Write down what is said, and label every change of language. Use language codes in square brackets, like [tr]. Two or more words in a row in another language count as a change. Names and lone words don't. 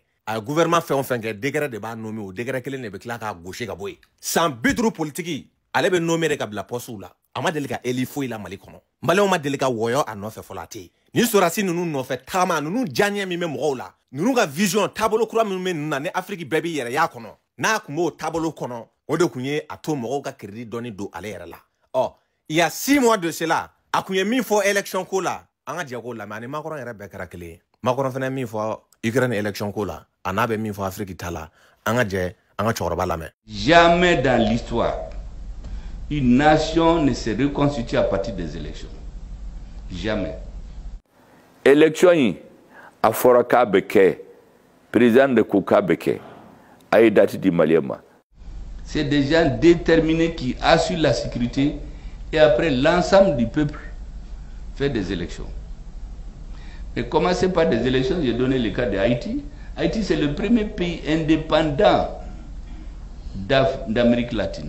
[bm] a ye gouvernement fɛn o fɛn kɛ degré de b'a nommé o degré kelen de bɛ tila k'a gosi ka bɔ yen san 50 politiki ale bɛ nommé de ka bila poste la a ma deli ka élu foyi la mali kɔnɔ maliyɛnw ma deli ka wɔyɔ a nɔfɛ fɔlɔ a tɛ yen ni sɔrɔdasi ninnu nɔfɛ taama ninnu diyaɲɛ min bɛ mɔgɔw la ninnu ka vision taabolo kura min bɛ ninnu na ni afiriki bɛɛ b'i yɛrɛ y'a kɔnɔ n'a kun b'o taabolo kɔnɔ o de kun ye a to mɔgɔw ka crédit dɔɔni don ale yɛrɛ la [fr] il y a 6 mois de cela [bm] a kun ye min fɔ élection ko la an ka jɛ k'o lamɛn ani Macron yɛrɛ bɛɛ kɛra kelen ye Macron fana min fɔ Ukraine élection ko la a n'a bɛ min fɔ Afrique ta la an ka jɛ an ka cɛkɔrɔba lamɛn. [fr] Jamais dans l'histoire une nation ne se reconstitue à partir des élections. Jamais. [bm] Élection yi a fɔra k'a bɛ kɛ président de ko k'a bɛ kɛ a ye date di maliyɛn ma. [fr] C'est des gens déterminés qui assurent la sécurité et après l'ensemble du peuple fait des élections. Et commencer par des élections, j'ai donné le cas de Haïti. Haïti, c'est le premier pays indépendant d'Amérique latine.